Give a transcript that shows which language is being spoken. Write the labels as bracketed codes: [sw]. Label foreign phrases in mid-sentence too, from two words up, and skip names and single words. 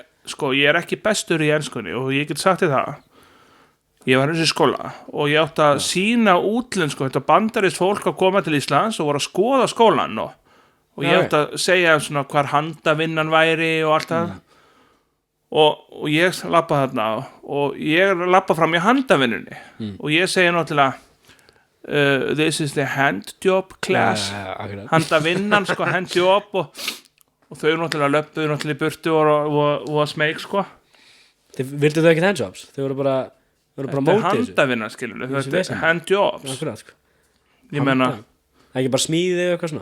[is] Ég er ekki bestur í enskunni og ég get sagt þér það. Ég var eins í skóla og ég átti að sýna útlensku, þetta bandarist fólk að koma til Íslands og voru að skoða skólan og ég átti að segja svona hvar handavinnan væri og allt það. Og ég lappa þarna og ég lappa fram í handavinnunni og ég segi náttúrulega [en] this is the hand job class. [is] Handavinnan, sko, [en] hand job [is] og þau náttúrulega löppuðu náttúrulega í burtu og að smeyk, sko. Vildu þau ekkert handjobs? Þau voru bara þetta er handavinna, skilur við. Þetta er handjobs. Akkurat, sko. Ég meina, það er ekki bara smíðið eða eitthvað svona?